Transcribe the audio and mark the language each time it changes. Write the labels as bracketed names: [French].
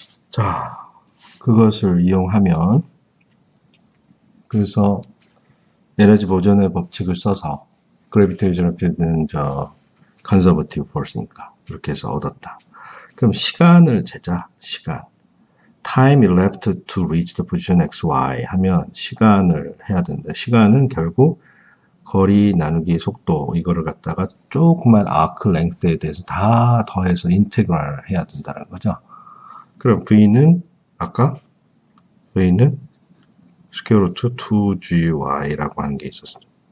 [Korean] 자, 그것을 이용하면 그래서 에너지 보존의 법칙을 써서 그래비테이셔널 필드는 컨서버티브 포스니까 이렇게 해서 얻었다. 그럼 시간을 재자. 시간. [English] Time elapsed to reach the position xy [Korean] 하면 시간을 해야 된다. 시간은 결국 거리 나누기 속도 이거를 갖다가 조그만 아크 랭스에 대해서 다 더해서 인테그랄 해야 된다는 거죠. 그럼 V는 아까 V는 스퀘어 루트 2gy라고 하는 게 있었어요.